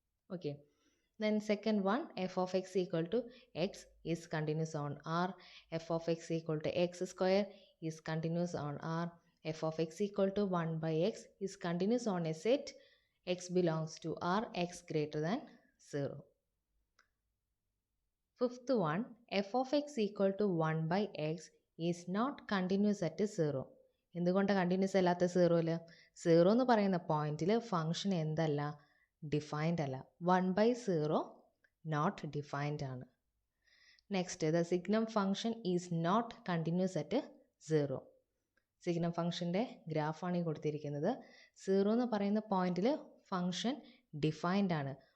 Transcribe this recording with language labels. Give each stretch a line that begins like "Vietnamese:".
English: Okay, then second one, f of x equal to x is continuous on R. F of x equal to x square is continuous on R. F of x equal to 1/x is continuous on a set x belongs to R x greater than 0. Fifth one, f of x equal to 1/x is not continuous at 0.
Malayalam: എന്തുകൊണ്ട് continuous അല്ലാത്ത 0ൽ? 0 എന്ന് പറയുന്ന പോയിന്റിൽ function എന്തല്ല? Defined അല്ല.
English: 1/0 not defined ആണ്. Next, the signum function is not continuous at 0.
Malayalam: Signum ഫംഗ്ഷൻ്റെ ഗ്രാഫാണ് ഈ കൊടുത്തിരിക്കുന്നത്. 0 എന്ന് പറയുന്ന പോയിന്റിൽ ഫംഗ്ഷൻ ഡിഫൈൻഡ് ആണ്.